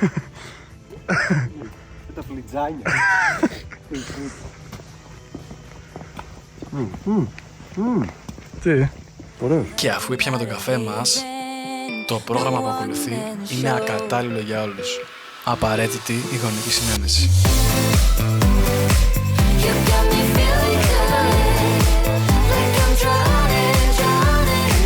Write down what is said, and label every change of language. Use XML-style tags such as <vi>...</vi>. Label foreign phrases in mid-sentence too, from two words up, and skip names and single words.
<el>Τα φλιτζάνια. Τι? Και αφού ήπιαμε τον καφέ μας, το πρόγραμμα που ακολουθεί είναι ακατάλληλο για όλους. Απαραίτητη η γονική συνένεση.</el> <en>You got me feeling good, like I'm drowning, drowning.</en>